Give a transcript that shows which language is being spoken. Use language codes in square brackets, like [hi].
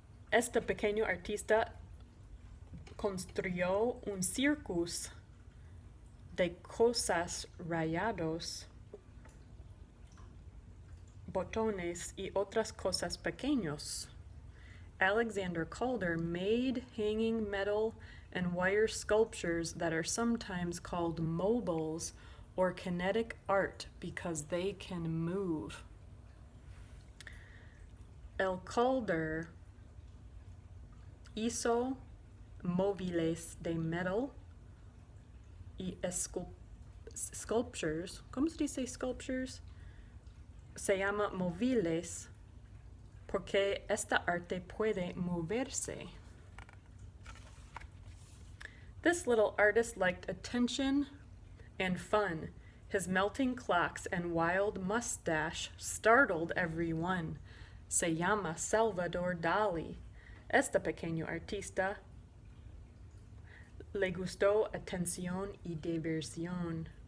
[es] Este pequeño artista construyó un circus de cosas rayados, botones y otras cosas pequeños. [en] Alexander Calder made hanging metal and wire sculptures that are sometimes called mobiles or kinetic art because they can move. [es] El Calder hizo móviles de metal y sculptures. ¿Cómo se dice sculptures? Se llama móviles porque esta arte puede moverse. [en] This little artist liked attention and fun. His melting clocks and wild mustache startled everyone. [es] Se llama Salvador Dali. Este pequeño artista le gustó atención y diversión.